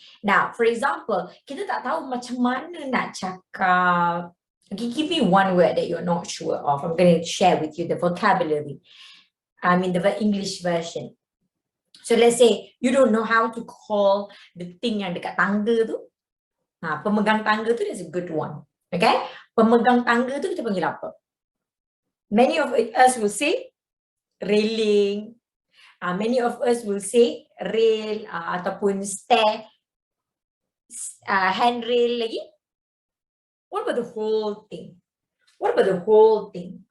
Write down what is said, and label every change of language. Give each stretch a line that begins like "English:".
English: Now, for example,
Malay: kita tak tahu macam mana nak cakap.
English: Okay, give me one word that you're not sure of. I'm going to share with you the vocabulary. I mean, the English version. So let's say you don't know how to call the thing
Malay: yang dekat tangga tu. Pemegang tangga tu
English: is a good one. Okay?
Malay: Pemegang tangga tu kita panggil apa?
English: Many of us will say railing. Many of us will say rail ataupun stair. Handrail lagi. What about the whole thing? What about the whole thing?